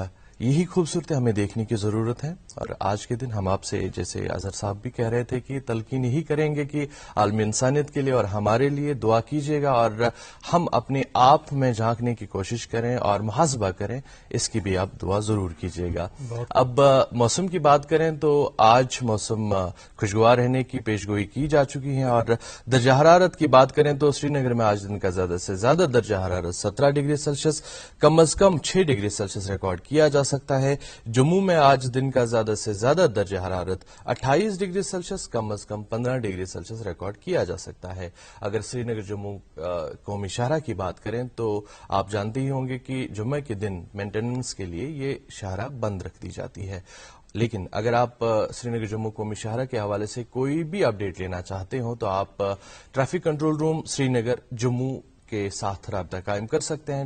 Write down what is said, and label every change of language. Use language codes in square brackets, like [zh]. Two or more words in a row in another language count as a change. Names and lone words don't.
[ur] اور یہی خوبصورتی ہمیں دیکھنے کی ضرورت ہے. اور آج کے دن ہم آپ سے جیسے اظہر صاحب بھی کہہ رہے تھے کہ تلقین یہی کریں گے کہ عالم انسانیت کے لیے اور ہمارے لیے دعا کیجیے گا اور ہم اپنے آپ میں جھانکنے کی کوشش کریں اور محاسبہ کریں, اس کی بھی آپ دعا ضرور کیجیے گا. اب موسم کی بات کریں تو آج موسم خوشگوار رہنے کی پیشگوئی کی جا چکی ہے. اور درجہ حرارت کی بات کریں تو سری نگر میں آج دن کا زیادہ سے زیادہ درجہ حرارت 17 ڈگری سیلسیس, کم از کم 6 ڈگری سیلسیس ریکارڈ کیا جا سکتا ہے. جموں میں آج دن کا زیادہ سے زیادہ درجہ حرارت 28 ڈگری سیلسیس, کم از کم 15 ڈگری سیلسیس ریکارڈ کیا جا سکتا ہے. اگر سری نگر جموں قومی شاہراہ کی بات کریں تو آپ جانتے ہی ہوں گے کہ جمعہ کے دن مینٹیننس کے لیے یہ شاہراہ بند رکھ دی جاتی ہے. لیکن اگر آپ سری نگر جموں قومی شاہراہ کے حوالے سے کوئی بھی اپڈیٹ لینا چاہتے ہوں تو آپ [en] traffic control room [ur] سری نگر جموں کے ساتھ رابطہ قائم کر سکتے ہیں.